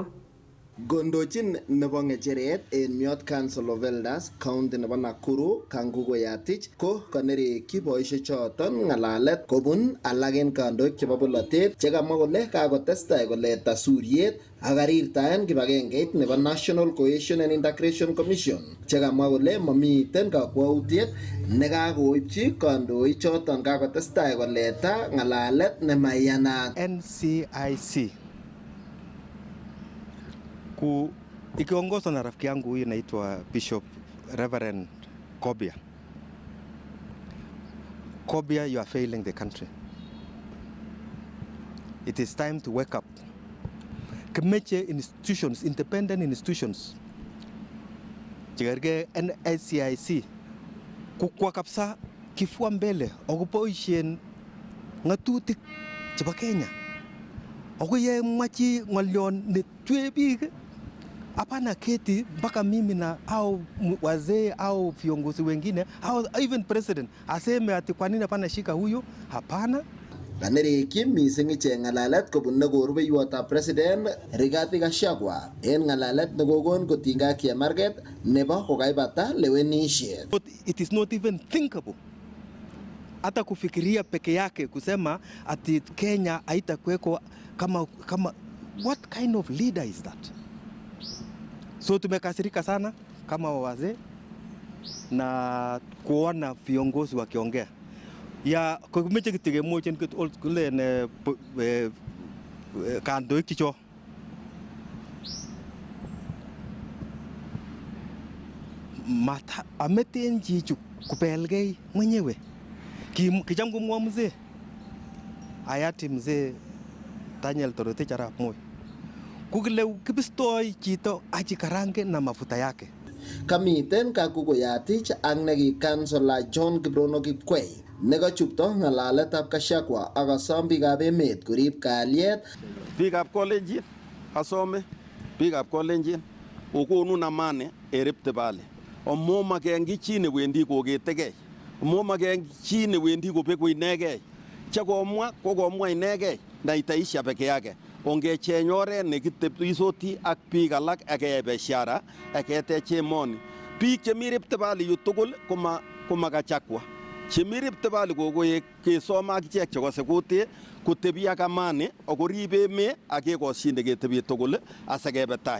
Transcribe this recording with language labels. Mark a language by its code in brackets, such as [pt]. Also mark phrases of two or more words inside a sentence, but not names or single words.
[kln] Gondochin nebo ng'echeret en Miot Council of Elders County nebo Nakuru Kangugo Iatich ko kanerekyi boisiechoton ng'alalet kobun alak en kandoik chebo bolotet chekamwa kole kakotestai koleta suriet ak karirtaen kibagengeit nebo National Cohesion and Integration Commission chekamwa kole mamiten kakwautiet nekakoipchi kandoik choton kakotestai koleta ng'alalet nemaiyanat. [sw] NCIC ikiongozwa na rafiki yangu huyu naitwa Bishop Reverend Kobia. [en] Kobia, you are failing the country. It is time to wake up. [kln] Kimeche [en] institutions, independent institutions, [kln] chigerge NCIC, kukwa kapsa [sw] kifua mbele [kln] okuboisien ng'atutik chebo Kenya. Ako ye machi ng'olyon netue biik [sw] hapana keti mpaka mimi na au wazee au viongozi wengine au [en] even president [sw] aseme ati kwa nini hapana shika huyo, hapana. [kln] Kanerikyi mising ichek ng'alalet kobun nekorubeiwotab president Rigathi Gachagua en ng'alalet nekokon kotinygei ak chemarget nebo kokaibata lewenisiet. [en] It is not even thinkable [sw] hata kufikiria peke yake kusema ati Kenya haitakuweko kama [en] what kind of leader is that? [sw] So tumekasirika sana kama wazee na kuona viongozi wakiongea ya [kln] kumeche kitegemochin kule ne kandoik chicho mata ameten chichu kupelgei mwenyewe kicham kumwa [sw] mzee hayati mzee [kln] Daniel Toroitich arap Moi kukile kibistoi chito achikarange [sw] na mafuta yake. [kln] Kamiten Kakukuyatich ak neki kansela John Kibrono Kipkwei nekachupto ng'alaletab Gachagua ak kosom biikab emet korib kalyet. Biikab Kolenjin asome biikab Kolenjin okonun amani eripte pale. Omo makengi chi newendi koketegei. Omo makengi chi newendi kobeku inegei. Chakomwa kokomwa inegei [sw] na itaisha peke yake. [kln] Ongecheng oret nekitebisoti ak biik alak ak keyai biashara ak ketech emoni. Biik chemi Rift Valley yu tugul koma Gachagua. Chemi Rift Valley kokoek kesom akichek chekose kutit kotebi ak amani akorib emet ak kekosyine ketebi tugul asikebe tai.